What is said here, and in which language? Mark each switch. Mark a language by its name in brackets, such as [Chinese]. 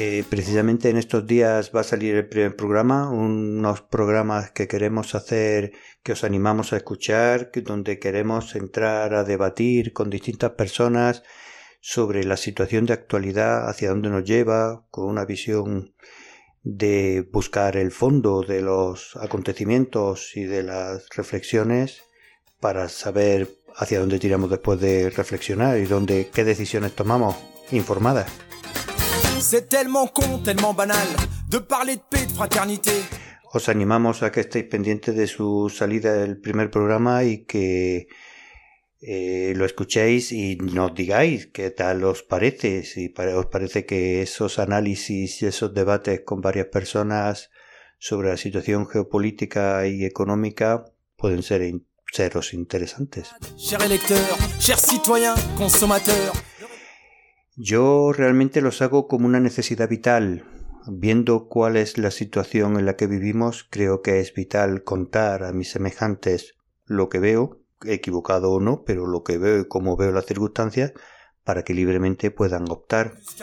[Spanish] Precisamente en estos días va a salir el primer programa, unos programas que queremos hacer, que os animamos a escuchar, donde queremos entrar a debatir con distintas personas sobre la situación de actualidad, hacia dónde nos lleva, con una visión de buscar el fondo de los acontecimientos y de las reflexiones para saber hacia dónde tiramos después de reflexionar y dónde, qué decisiones tomamos informadas. [French] C'est tellement con, tellement banal, de parler de paix, de fraternité. [Spanish] Os animamos a que estéis pendientes de su salida del primer programa y que lo escuchéis y nos digáis qué tal os parece, si os parece que esos análisis y esos debates con varias personas sobre la situación geopolítica y económica pueden seros interesantes. [French] Cher électeur, cher citoyen, consommateur. [Spanish] Yo realmente los hago como una necesidad vital. Viendo cuál es la situación en la que vivimos, creo que es vital contar a mis semejantes lo que veo, equivocado o no, pero lo que veo y cómo veo las circunstancias, para que libremente puedan optar.